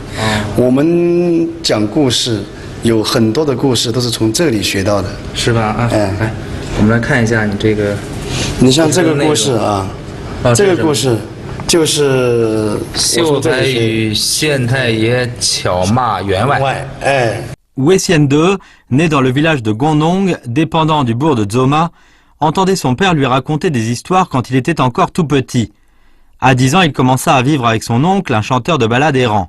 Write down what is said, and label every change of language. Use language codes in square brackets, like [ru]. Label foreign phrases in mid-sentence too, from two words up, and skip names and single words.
[zh] 我们讲故事有很多的故事都是从这里学到的，是吧？来，我们来看一下你这个。你像这个故事这个故事就是秀才与县太爷巧骂员外。 [fr] Wei Xiande, né dans le village de Gondong, dépendant du bourg de Dzoma, entendait son père lui raconter des histoires quand il était encore tout petit. À 10 ans, il commença à vivre avec son oncle, un chanteur de ballades errant.